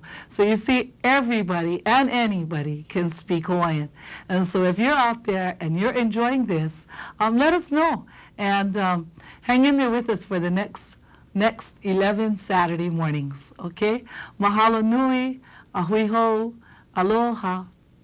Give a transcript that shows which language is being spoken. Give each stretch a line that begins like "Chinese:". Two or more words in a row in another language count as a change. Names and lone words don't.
English: So you see, everybody and anybody can speak Hawaiian. And so if you're out there and you're enjoying this, let us know. And hang in there with us for the next 11 Saturday mornings, okay?
Hawaiian: Mahalo nui, ahui ho, aloha.